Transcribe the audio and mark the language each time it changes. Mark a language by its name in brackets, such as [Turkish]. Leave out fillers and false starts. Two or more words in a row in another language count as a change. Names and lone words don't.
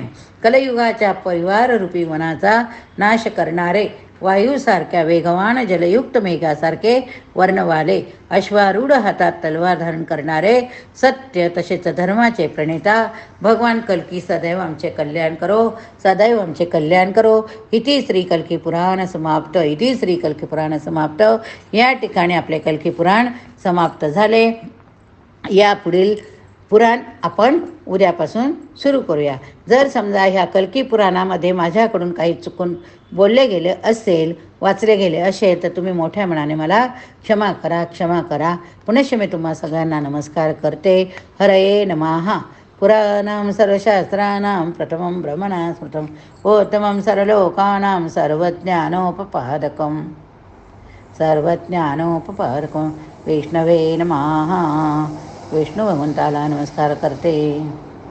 [Marathi] कलयुगाच्या परिवार रूपी वनाचा नाश करणारे, वायूसारख्या वेगवान जलयुक्त मेघासारखे वर्णवाले, अश्वारूढ हातात तलवार धारण करणारे, सत्य तसेच धर्माचे प्रणेता भगवान कल्की सदैव आमचे कल्याण करो, सदैव आमचे कल्याण करो। [Sanskrit] इति श्री कल्की पुराण समाप्त। इति श्री कल्की पुराण समाप्त। [Marathi] या ठिकाणी आपले कल्की पुराण समाप्त झाले। या पुढील पुराण आपण उद्यापासून सुरू करूया। जर समजा ह्या कल्की पुराणामध्ये माझ्याकडून काही चुकून बोलले गेले असेल, वाचले गेले असेल तर तुम्ही मोठ्या मनाने मला क्षमा करा। पुनश्च मी तुम्हा सगळ्यांना नमस्कार करते। [Sanskrit] हरये नमः। पुराणां सर्वशास्त्राणां प्रथमं ब्रह्मणा स्मृतं उत्तमं सर्वलोकानां सर्वज्ञानोपपादकं विष्णवे नमः। [Marathi] विष्णू भगवंताला नमस्कार करते।